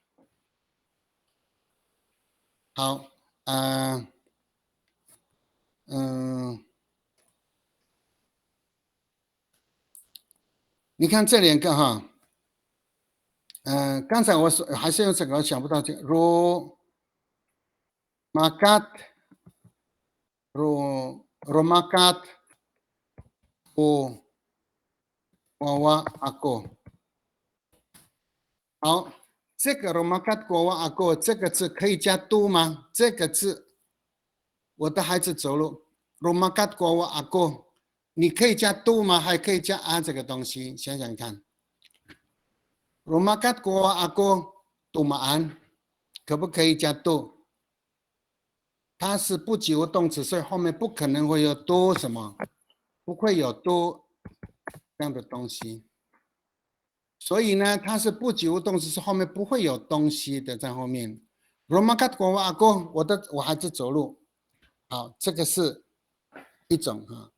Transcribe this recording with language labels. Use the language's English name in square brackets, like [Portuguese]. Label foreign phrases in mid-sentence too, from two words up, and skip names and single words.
[Chinese] 好，你看这两个哈，刚才我说还是用这个，我想不到这个 [Amis] romakat o wawa ako。 [Chinese] 好，这个 [Amis] romakat wawa ako [Chinese] 这个字可以加 do 吗？这个字，我的孩子走路 [Amis] romakat wawa ako， [Chinese] 你可以加 do 吗？还可以加啊这个东西，想想看。 [Amis] romakat wawa ako tumaan， [Chinese] 可不可以加 do？它是不及物动词，所以后面不可能会有多什么，不会有多这样的东西。所以呢，它是不及物动词，是后面不会有东西的在后面。 [Amis] Romakat go [Chinese] 阿哥，我孩子走路，好，这个是一种哈。